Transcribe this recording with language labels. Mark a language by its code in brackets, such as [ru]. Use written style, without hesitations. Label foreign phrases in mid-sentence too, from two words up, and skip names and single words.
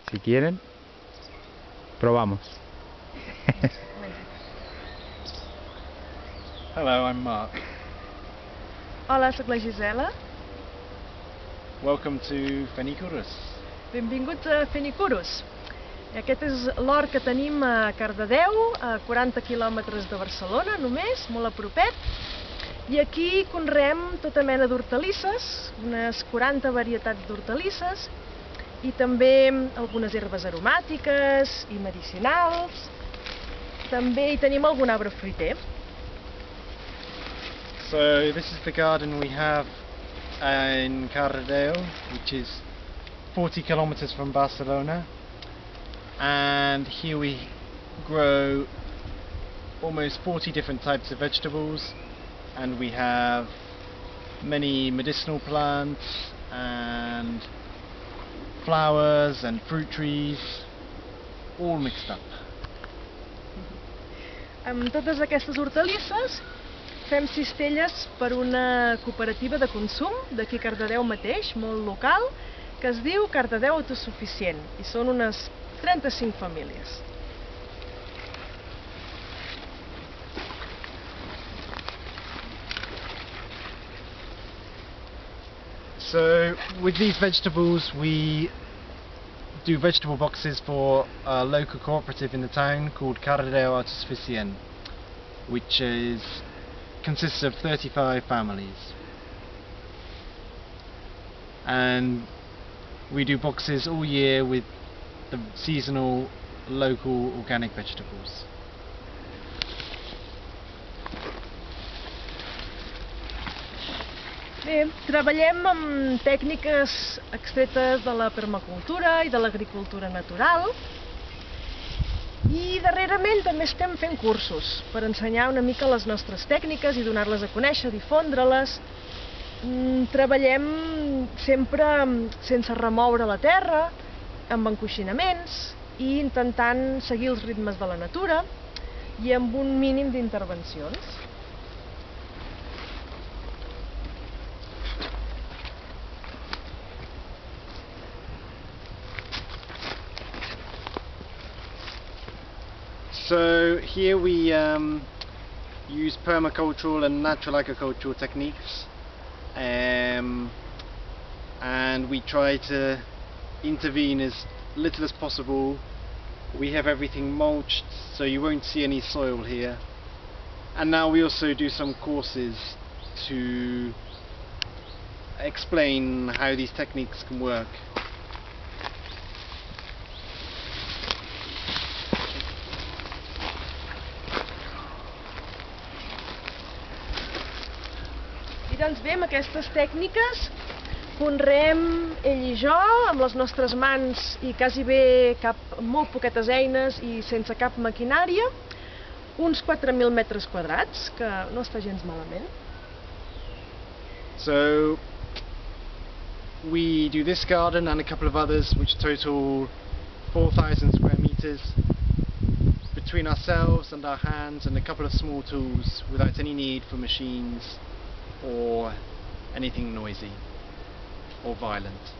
[es] Si quieren, probamos. [en] Hello, I'm Mark. [ca] Hola, sóc la Gisela. [en] Welcome to Fenicurus. [ca] Benvinguts a Fenicurus. Aquest és l'hort que tenim a Cardedeu, a 40 quilòmetres de Barcelona només, molt a propet. I aquí conreem tota mena d'hortalisses, unes 40 varietats d'hortalisses, i també algunes herbes aromàtiques i medicinals. També hi tenim algun arbre fruiter. [en] So this is the garden we have in Cardedeu, which is 40 kilometers from Barcelona, and here we grow almost 40 different types of vegetables, and we have many medicinal plants and flowers and fruit trees, all mixed up. [ca] Amb totes aquestes hortalisses fem cistelles per una cooperativa de consum d'aquí Cardedeu mateix, molt local, que es diu Cardedeu Autosuficient, i són unes 35 famílies. [en] So with these vegetables we do vegetable boxes for a local cooperative in the town called Cardedeu Autosuficient, which consists of 35 families. And we do boxes all year with the seasonal local organic vegetables. [ca] Bé, treballem amb tècniques extretes de la permacultura i de l'agricultura natural, i darrerament també estem fent cursos per ensenyar una mica les nostres tècniques i donar-les a conèixer, difondre-les. Treballem sempre sense remoure la terra, amb encoixinaments i intentant seguir els ritmes de la natura i amb un mínim d'intervencions. [en] So here we use permacultural and natural agricultural techniques, and we try to intervene as little as possible. We have everything mulched, so you won't see any soil here. And now we also do some courses to explain how these techniques can work. [ca] I doncs bé, amb aquestes tècniques conreem ell i jo, amb les nostres mans i quasi bé molt poquetes eines i sense cap maquinària, uns 4.000 metres quadrats, que no està gens malament. [en] So we do this garden and a couple of others which total 4,000 square meters between ourselves and our hands and a couple of small tools without any need for machines or anything noisy or violent.